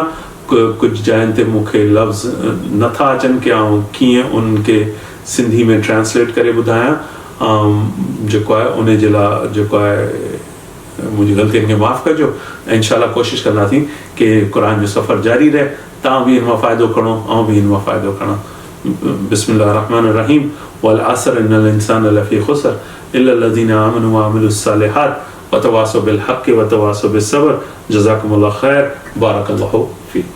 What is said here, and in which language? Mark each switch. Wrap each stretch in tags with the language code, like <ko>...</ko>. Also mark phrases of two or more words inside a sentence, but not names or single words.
<sd>कुझु जायुनि ते मूंखे लफ़्ज़ नथा अचनि कि आउं कीअं उन्हनि खे सिंधी में ट्रांसलेट करे ॿुधायां। जेको आहे उन जे लाइ जेको आहे मुंहिंजी ग़लतियुनि खे माफ़ु कजो। ऐं इंशाअल्लाह कोशिशि कंदासीं कि क़ुरान जो सफ़र जारी रहे, तव्हां बि हिन मां फ़ाइदो खणो, आउं बि हिन मां फ़ाइदो खणां।</sd> <ar>بسم الله رحمن رحيم. والعصر إن الإنسان لفي خسر إلا الذين آمنوا وعملوا الصالحات وتواصوا بالحق وتواصوا بالصبر. جزاكم الله خير. بارك الله</ar>